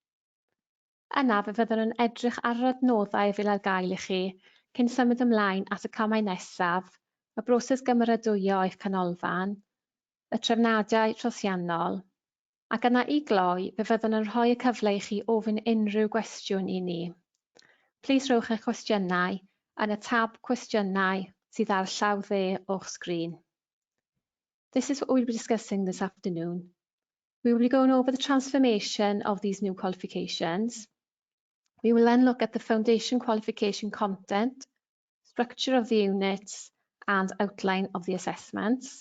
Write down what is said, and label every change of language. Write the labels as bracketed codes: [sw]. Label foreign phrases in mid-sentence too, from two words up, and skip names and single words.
[cy] Yna fe fyddwn yn edrych ar yr adnoddau fydd ar gael i chi cyn symud ymlaen at y camau nesaf, y broses gymeradwyo eich canolfan, y trefnadau trosiannol, ac yna i gloi fe fyddwn yn rhoi y cyfle i chi ofyn unrhyw gwestiwn i ni. Plis rhowch eich cwestiynau yn y tab cwestiynau sydd ar llaw dde o'ch sgrin. [en] This is what we'll be discussing this afternoon. We will be going over the transformation of these new qualifications. We will then look at the foundation qualification content, structure of the units, and outline of the assessments.